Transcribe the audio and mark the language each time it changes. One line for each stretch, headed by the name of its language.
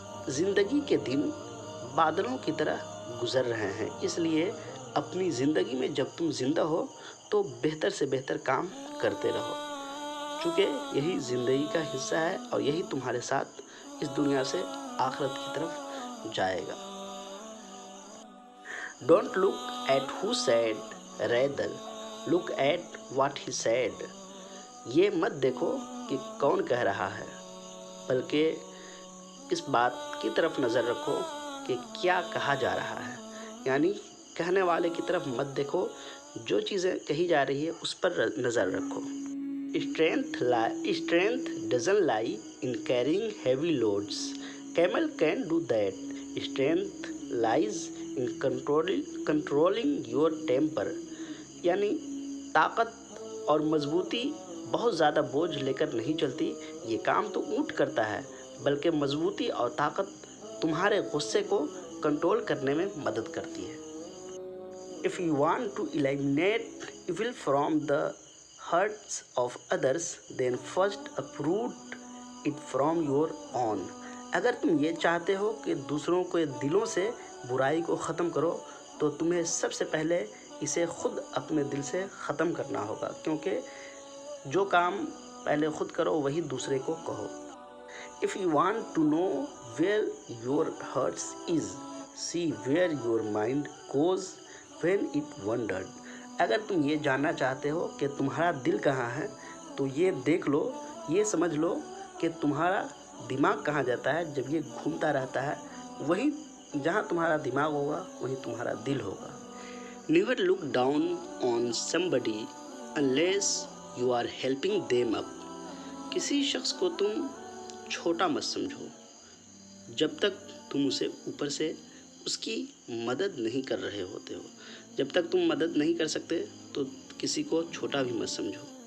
Hindi: ज़िंदगी के दिन बादलों की तरह गुजर रहे हैं, इसलिए अपनी ज़िंदगी में जब तुम जिंदा हो तो बेहतर से बेहतर काम करते रहो, चूँकि यही ज़िंदगी का हिस्सा है और यही तुम्हारे साथ इस दुनिया से आखिरत की तरफ जाएगा।
English: Don't look at who said, rather look at what he said.
Hindi: ये मत देखो कि कौन कह रहा है, बल्कि इस बात की तरफ नज़र रखो कि क्या कहा जा रहा है। यानी कहने वाले की तरफ मत देखो, जो चीज़ें कही जा रही है उस पर नज़र रखो।
English: Strength doesn't lie in carrying heavy loads. Camel can do that. Strength lies in controlling your temper.
Hindi: यानी ताकत और मजबूती बहुत ज़्यादा बोझ लेकर नहीं चलती, ये काम तो ऊँट करता है, बल्कि मजबूती और ताकत तुम्हारे गुस्से को कंट्रोल करने में मदद करती है।
English: If you want to eliminate evil from the hearts of others, then first uproot it from your own.
Hindi: अगर तुम ये चाहते हो कि दूसरों के दिलों से बुराई को ख़त्म करो, तो तुम्हें सबसे पहले इसे खुद अपने दिल से ख़त्म करना होगा, क्योंकि जो काम पहले खुद करो वही दूसरे को कहो।
English: If you want to know where your heart is, see where your mind goes when it wandered.
Hindi: अगर तुम ये जानना चाहते हो कि तुम्हारा दिल कहाँ है, तो ये देख लो, ये समझ लो कि तुम्हारा दिमाग कहाँ जाता है जब ये घूमता रहता है। वहीं जहाँ तुम्हारा दिमाग होगा वहीं तुम्हारा दिल होगा।
English: Never look down on somebody unless you are helping them up.
Hindi: किसी शख्स को तुम छोटा मत समझो जब तक तुम उसे ऊपर से उसकी मदद नहीं कर रहे होते हो। जब तक तुम मदद नहीं कर सकते तो किसी को छोटा भी मत समझो।